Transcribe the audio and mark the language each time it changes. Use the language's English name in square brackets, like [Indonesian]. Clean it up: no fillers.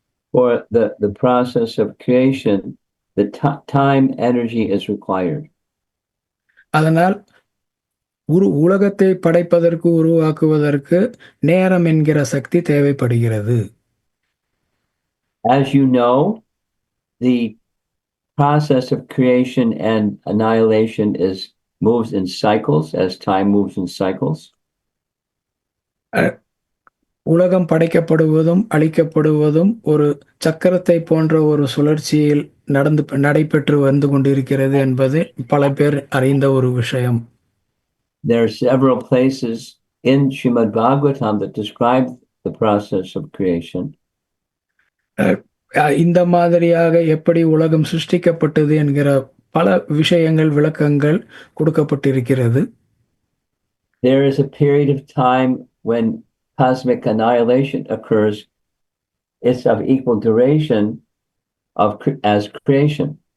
[English] For the process of creation, the time energy is required. [Tamil] அதனால் உலகத்தை படைப்பதற்கு உருவாக்குவதற்கு நேரம் என்கிற சக்தி தேவைப்படுகிறது. [English] As you know, the process of creation and annihilation moves in cycles, as time moves in cycles. [Tamil] உலகம் படைக்கப்படுவதும் அழிக்கப்படுவதும் ஒரு சக்கரத்தை போன்ற ஒரு சுழற்சியில் நடைபெற்று வந்து கொண்டிருக்கிறது என்பது பல பேர் அறிந்த ஒரு விஷயம். [English] There are several places in Srimad Bhagavatam that describe the process of creation. [Tamil] இந்த மாதிரியாக எப்படி உலகம் சிருஷ்டிக்கப்பட்டது என்கிற பல விஷயங்கள் விளக்கங்கள் கொடுக்கப்பட்டிருக்கிறது. [English] There is a period of time when cosmic annihilation occurs. It's of equal duration as creation.